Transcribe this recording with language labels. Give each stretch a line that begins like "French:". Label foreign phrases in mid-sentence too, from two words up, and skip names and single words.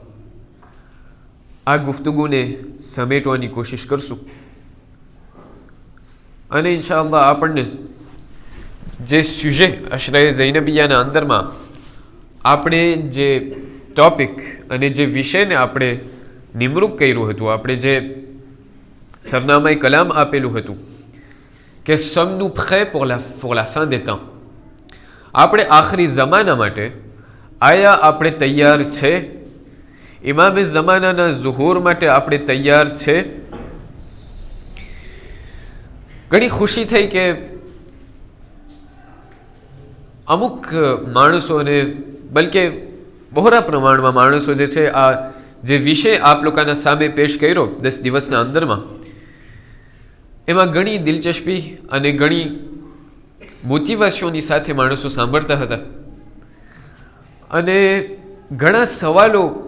Gujarati: આ ગુફ્તગુને સમેટવાની કોશિશ કરશું અને ઇન્શાઅલ્લાહ આપણને જે સુજે અશરાએ ઝૈનબિયાના અંદરમાં આપણે જે ટોપિક અને જે વિષયને આપણે નિમણૂક કર્યું હતું, આપણે જે સરનામાએ કલામ આપેલું હતું કે
French: sommes-nous prêts pour la fin des temps,
Gujarati: આપણે આખરી ઝમાના માટે આયા આપણે તૈયાર છે? ઇમામે ઝમાનાના ઝુહૂર માટે આપણે તૈયાર છે? ઘણી ખુશી થઈ કે અમુક માણસોને, બલકે બહોળા પ્રમાણમાં માણસો જે છે આ જે વિષય આપ લોકોના સામે પેશ કર્યો 10 દિવસના અંદરમાં, એમાં ઘણી દિલચસ્પી અને ઘણી મોટિવેશનની સાથે માણસો સાંભળતા હતા અને ઘણા સવાલો